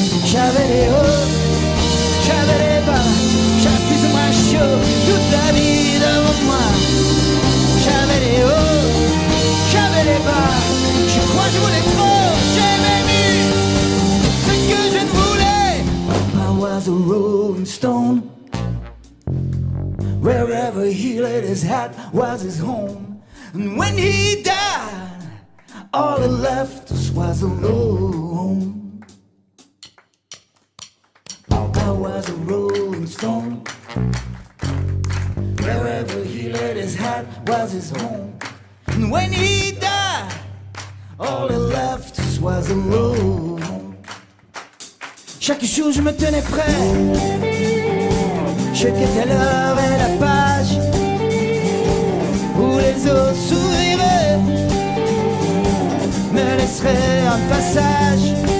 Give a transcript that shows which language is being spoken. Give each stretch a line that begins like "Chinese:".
French: J'avais les hauts, j'avais les bas, j'avais plus ou moins chaud, toute la vie devant moi. J'avais les hauts, j'avais les bas, je crois que je voulais trop, j'aimais mieux ce que je ne voulais.
English: I was a rolling stone, wherever he laid his hat was his home. And when he died, all he left us was alone. I was a rolling stone, wherever he laid his hat was his home. And when he died, all he left us was alone.
French: Chaque jour je me tenais prêt, je quittais l'heure et la page où les eaux s'ouvriraient, me laisseraient un passage.